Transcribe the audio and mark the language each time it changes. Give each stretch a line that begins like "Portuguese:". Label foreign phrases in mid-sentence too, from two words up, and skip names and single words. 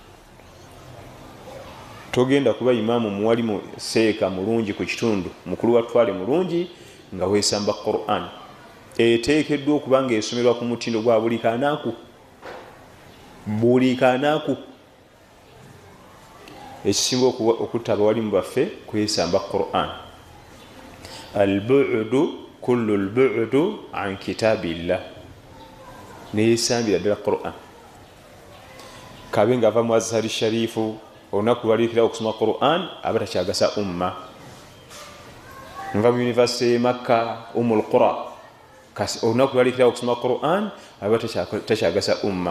Ganda: Togenda kuba imaamu muwalimu seeka mulungi ku kitundu, mukulu watwale mulungi nga weesamba Quran. Eteekeddwa okuba nga esomerwa ku mutindo gwa buli kanaaku. Buli kanaaku. Ekisinga okutta abawalimu baffe kwesamba Quran.
Arabic: البعد كل البعد عن كتاب الله.
Ganda: Neesambira ddala Quran. Kabe ng'ava mu Azhari Sharifu olunaku lwaliikira okusoma Quran aba takyagasa umma. Nva mu University Makka Ummul Qura olunaku lwaliikira okusoma Quran aba takyagasa umma.